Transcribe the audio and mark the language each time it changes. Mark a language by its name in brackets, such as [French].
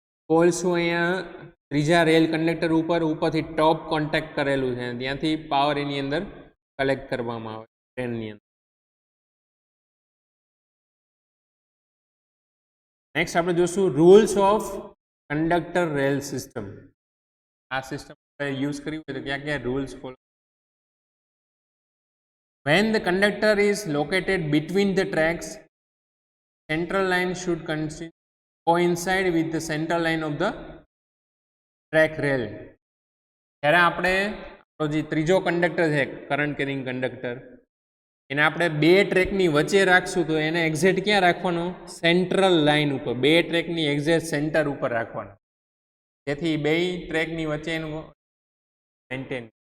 [Gujarati] Pole શું અહીંયા ત્રીજા રેલ કંડક્ટર ઉપરથી ટોપ કોન્ટેક્ટ કરેલું છે, ત્યાંથી પાવર એની અંદર કલેક્ટ કરવામાં આવે ટ્રેનની અંદર. નેક્સ્ટ આપણે જોશું rules of conductor rail system. આ સિસ્ટમ યુઝ કર્યું હોય તો ક્યાં ક્યાં rules follow. [English] When the conductor is located between the tracks, central line should coincide with the central line of the track rail. [Gujarati] જ્યારે આપણે જે ત્રીજો કંડક્ટર છે કરંટ કેરિંગ કંડક્ટર, એને આપણે બે ટ્રેકની વચ્ચે રાખશું તો એને એક્ઝેક્ટ ક્યાં રાખવાનું, સેન્ટ્રલ લાઇન ઉપર, બે ટ્રેકની એક્ઝેક્ટ સેન્ટર ઉપર રાખવાનું, જેથી બે ટ્રેકની વચ્ચે એનું મેન્ટેન.